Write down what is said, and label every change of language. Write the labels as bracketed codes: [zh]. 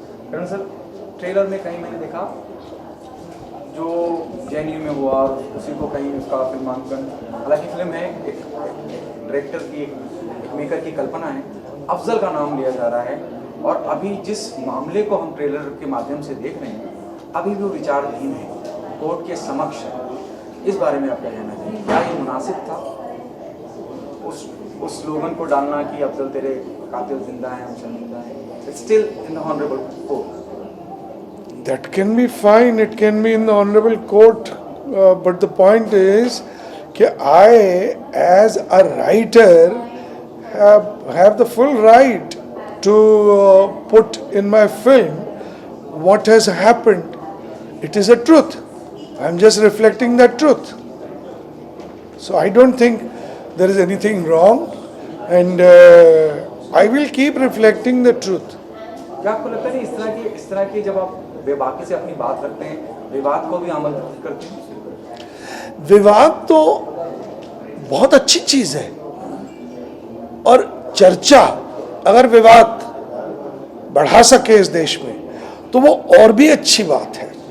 [hi] करण sir, trailer में कहीं मैंने देखा जो जेएनयू में हुआ और उसी को कहीं उसका फिल्मांकन, हालांकि फिल्म है एक डायरेक्टर की, एक मेकर की कल्पना है, अफजल का नाम लिया जा रहा है, और अभी जिस मामले को हम ट्रेलर के माध्यम से देख रहे हैं अभी भी वो विचाराधीन है, कोर्ट के समक्ष है। इस बारे में आप क्या कहना चाहिए, क्या ये मुनासिब था उस स्लोगन को डालना कि अफजल तेरे कातिल जिंदा हैं, हम जिंदा हैं, [en] It's still in the honourable court? That can be fine, it can be in the honorable court, but the point is that I as a writer have the full right to put in my film what has happened. It is a truth. I am just reflecting that truth. So I don't think there is anything wrong, and I will keep reflecting the truth. [hi] क्या आपको लगता है इस तरह की जब आप बेबाकी से अपनी बात रखते हैं, विवाद को भी आमंत्रित करते हैं? विवाद तो बहुत अच्छी चीज है, और चर्चा अगर विवाद बढ़ा सके इस देश में तो वो और भी अच्छी बात है।